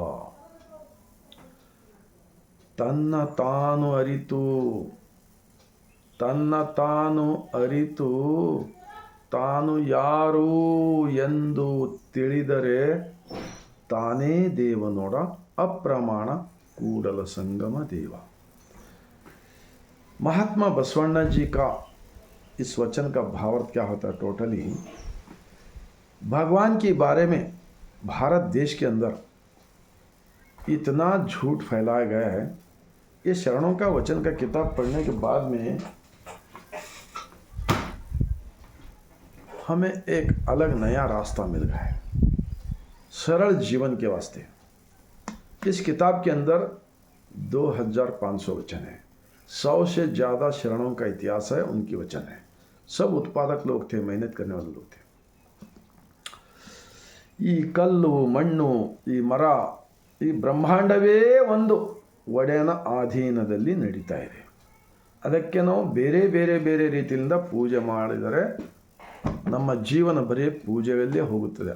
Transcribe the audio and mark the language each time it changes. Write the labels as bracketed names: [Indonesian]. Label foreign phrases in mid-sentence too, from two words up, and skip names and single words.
[Kannada] ತನ್ನ ತಾನು ಅರಿತು ತಾನು ಯಾರು ಎಂದು ತಿಳಿದರೆ ತಾನೇ ದೇವನೋಡ ಅಪ್ರಮಾಣ ಕೂಡಲ संगम देवा. [Hindi] महात्मा बसवण्णा जी का इस वचन का भावार्थ क्या होता है? टोटली भगवान के बारे में भारत देश के अंदर इतना झूठ फैलाया गया है. ये शरणों का वचन का किताब पढ़ने के बाद में हमें एक अलग नया रास्ता मिल गया है सरल जीवन के वास्ते. इस किताब के अंदर 2500 वचन है. 100 से ज़्यादा शरणों का इतिहास है, उनकी वचन है. सब उत्पादक लोग थे, मेहनत करने वाले लोग थे. [Kannada] ಈ ಕಲ್ಲು ಮಣ್ಣು ಈ ಮರ ಈ ಬ್ರಹ್ಮಾಂಡವೇ ಒಂದು ಒಡೆಯನ ಅಧೀನದಲ್ಲಿ ನಡೀತಾ ಇದೆ. ಅದಕ್ಕೆ ನಾವು ಬೇರೆ ಬೇರೆ ಬೇರೆ ರೀತಿಯಿಂದ ಪೂಜೆ ಮಾಡಿದರೆ ನಮ್ಮ ಜೀವನ ಬರೀ ಪೂಜೆಯಲ್ಲೇ ಹೋಗುತ್ತದೆ.